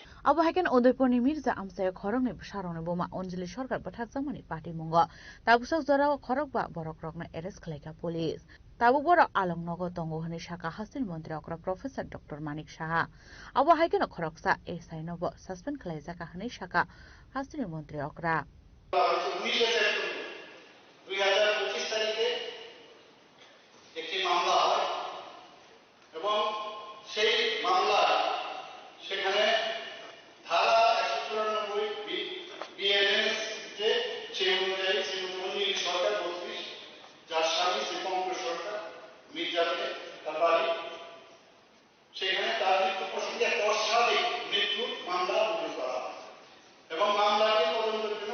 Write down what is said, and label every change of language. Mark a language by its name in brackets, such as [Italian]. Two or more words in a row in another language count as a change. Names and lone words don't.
[Kok Borok] abo haken Udaipurni Mirza amsaya khorokni sarongni boma Anjali Sarkar bathakjamani party mungo tabusak jorao khorokba borokrokno arrest khlaika police tabu boro alongnogo tongo hini shaka hastin mantri okra Professor Dr. Manik Saha abo haken khoroksa SI nobo suspend khlaijaka hini shaka hastin mantri okra [Bangla] 2025 তারিখে একটি মামলা হয় এবং সেই মামলা সেখানে ধারা 194 বিএনএস যে সেই অনুযায়ী শ্রীমতী সরকার 32 যার স্বামী শ্রীপঙ্কজ সরকার মির্জাকে তার বাড়ি সেখানে তার মৃত্যু প্রসঙ্গে একটা অস্বাভাবিক মৃত্যুর মামলা রুজু করা হয় এবং মামলাটি তদন্তের জন্য